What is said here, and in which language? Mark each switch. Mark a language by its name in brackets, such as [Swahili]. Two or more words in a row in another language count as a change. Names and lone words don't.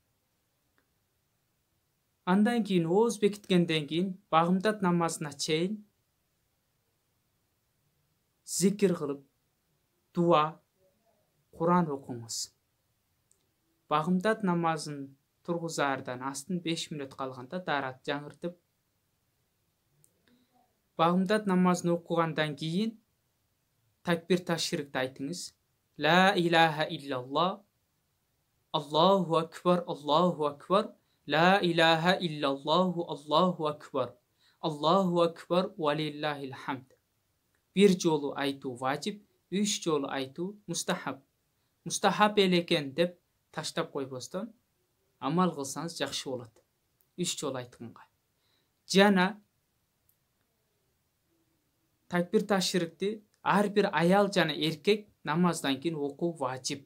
[Kyrgyz] Андан кийин ооз бекиткенден кийин багымдат намазына чейин зикир кылып, дуа, Куран окуңуз. Багымдат намазын тургузаардан астын 5 мүнөт калганда дарат жаңыртып, багымдат намазын окугандан кийин такбир ташрикти айтыңыз. [Arabic] لا إله إلا الله الله أكبر الله أكبر لا إله إلا الله الله أكبر الله أكبر ولله الحمد. [Kyrgyz] Bir жолу айтуу важип, 3 жолу айтуу мустахаб. Мустахаб элекен деп таштап койбостон амал кылсаңыз жакшы болот. 3 жолу айтканга. Жана такбир ташрикти ар бир аял жана эркек намаздан кийин окуу важип.